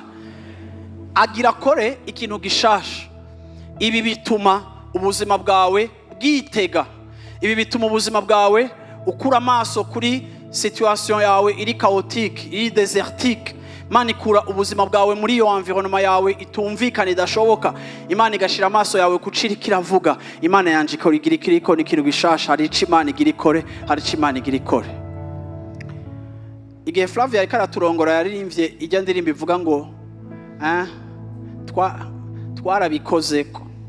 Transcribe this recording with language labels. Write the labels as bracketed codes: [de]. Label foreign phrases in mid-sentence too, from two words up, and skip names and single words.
[rn] Agira kore ikintu gishasha. Ibi bituma ubuzima bwawe bwitega. Ibi bituma ubuzima bwawe ukura amaso kuri situation yawe iri chaotique, iri désertique. Imana ikura ubuzima bwawe muri iyo environnement yawe itumvikana idashoboka. Imana igashira amaso yawe kucira kiravuga. Imana yanje ikora igira ikiriko n'ikintu gishasha. Hari ico Imana igira ikore, hari ico Imana igira ikore. Igihe Flavia ariko araturongora yaririmbye ijya ndirimba ivuga ngo twarabikozeko.